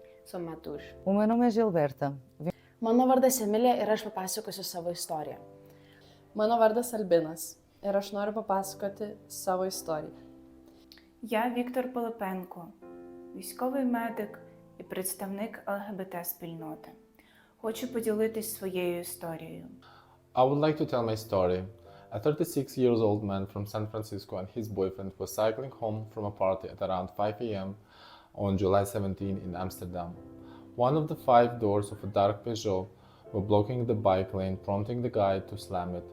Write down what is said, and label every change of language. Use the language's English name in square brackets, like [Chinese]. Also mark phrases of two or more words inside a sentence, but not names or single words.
[Portuguese] sou Matus. O meu nome é Gilberta. [Lithuanian] Mano vardas Emilija ir aš papasakosiu savo istoriją. Mano vardas Albinas ir aš noriu papasakoti savo історію. [Ukrainian] Я Віктор Пилипенко, військовий медик і представник ЛГБТ-спільноти. Хочу поділитись своєю історією. [English] I would like to tell my story. A 36-year-old man from San Francisco and his boyfriend was cycling home from a party at around 5 a.m. on July 17 in Amsterdam. One of the 5 doors of a dark Peugeot were blocking the bike lane, prompting the guy to slam it.